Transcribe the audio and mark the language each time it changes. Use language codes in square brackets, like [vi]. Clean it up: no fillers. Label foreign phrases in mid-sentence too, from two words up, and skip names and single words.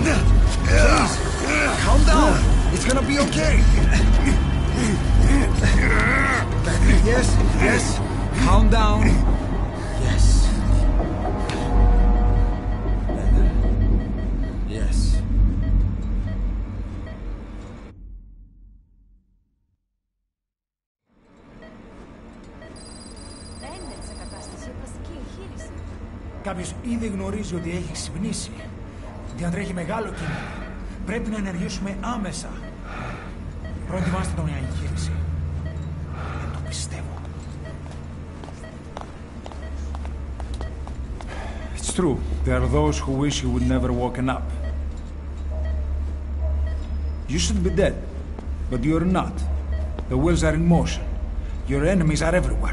[en] Please, calm down. It's gonna be okay. Yes. Calm down. Yes. Yes. [el] Κάποιος ήδη γνωρίζει ότι έχει ξυπνήσει. Διατρέχει μεγάλο κίνημα. Πρέπει να ενεργήσουμε άμεσα. Προετοιμάστε το μια εγχείρηση. Δεν το πιστεύω. [en] It's true. There are those who wish you would never woken up. You should be dead, but you're not. The wheels are in motion. Your enemies are everywhere.